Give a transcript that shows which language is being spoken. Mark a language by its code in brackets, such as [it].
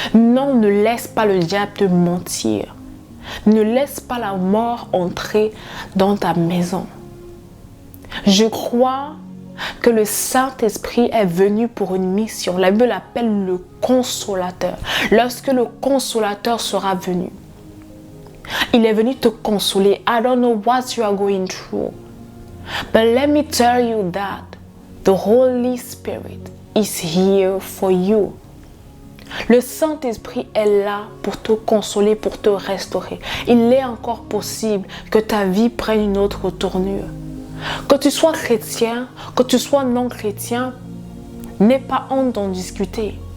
[fr] Non, ne laisse pas le diable te mentir. Ne laisse pas la mort entrer dans ta maison. Je crois que le Saint-Esprit est venu pour une mission. La Bible l'appelle le consolateur. Lorsque le consolateur sera venu, il est venu te consoler. [en] I don't know what you are going through. But let me tell you that the Holy Spirit is here for you. [fr] Le Saint-Esprit est là pour te consoler, pour te restaurer. Il est encore possible que ta vie prenne une autre tournure. Que tu sois chrétien, que tu sois non chrétien, n'aie pas honte d'en discuter.